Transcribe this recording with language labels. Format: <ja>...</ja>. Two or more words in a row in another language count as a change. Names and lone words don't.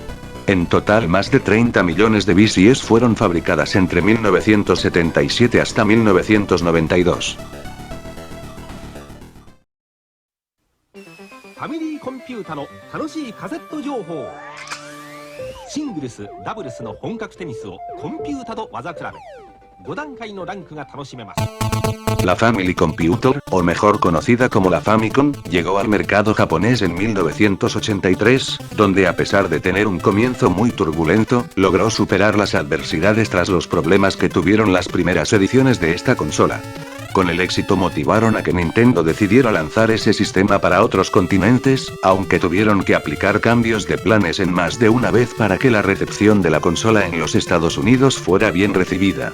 <es>En total más de 30 millones de VCS fueron fabricadas entre 1977 hasta 1992.</es> <ja>Family Computer の楽しいカセット情報。シングルス、ダブルスの本格テニスをコンピュータと技比べ。5段階のランクが楽しめます。</ja> <es>La Family Computer, o mejor conocida como la Famicom, llegó al mercado japonés en 1983, donde a pesar de tener un comienzo muy turbulento, logró superar las adversidades tras los problemas que tuvieron las primeras ediciones de esta consola. Con el éxito motivaron a que Nintendo decidiera lanzar ese sistema para otros continentes, aunque tuvieron que aplicar cambios de planes en más de una vez para que la recepción de la consola en los Estados Unidos fuera bien recibida.</es>